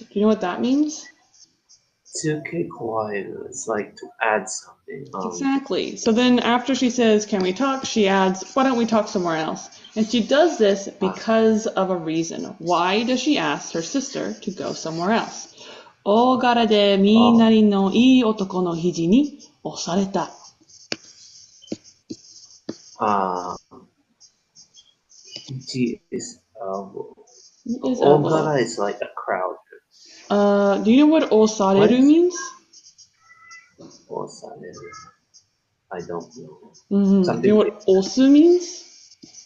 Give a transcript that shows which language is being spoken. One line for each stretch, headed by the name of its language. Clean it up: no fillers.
English: Do you know what that means? Tsuke kawaeru is like to add something. Exactly. So then after she says, can we talk? She adds, why don't we talk somewhere else? And she does this because of a reason. Why does she ask her sister to go somewhere else?
Japanese: 大柄でみなりのいい男の肘に押された。
English: G is Ogara is like a crowd. Do you know what osareru means? Osareru. I don't know. Mm-hmm. Do you know what osu means?